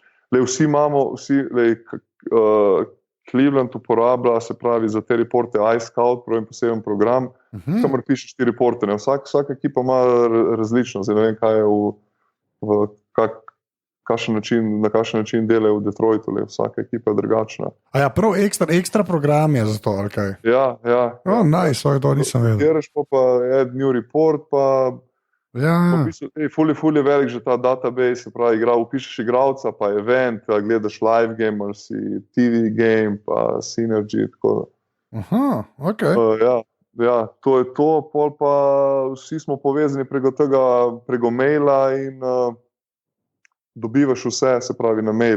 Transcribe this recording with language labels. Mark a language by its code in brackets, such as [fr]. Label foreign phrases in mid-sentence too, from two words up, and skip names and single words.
[sl] Vsi imamo, Cleveland uporablja, se pravi, za te reporte iScout, poseben program, kamor pišeš ti reporte, ne. Vsaka ekipa ima različno, zdaj ne vem, kaj je na kakšen način delajo v Detroitu, vsaka ekipa je drugačna. A ja, prav ekstra program je za to, ali kaj? Ja. Nice, to nisem vedel. Kjeraš pa [en] add new report, [sl] pa ful je velik že ta database, se pravi, upišeš igralca, pa event, gledaš [en] live game, [sl] ali si [en] TV game, [sl] pa Synergy, tako da. Aha, ok. Ja, to je to, pol pa vsi smo povezani preko maila in dobivaš vse, se pravi, na mail.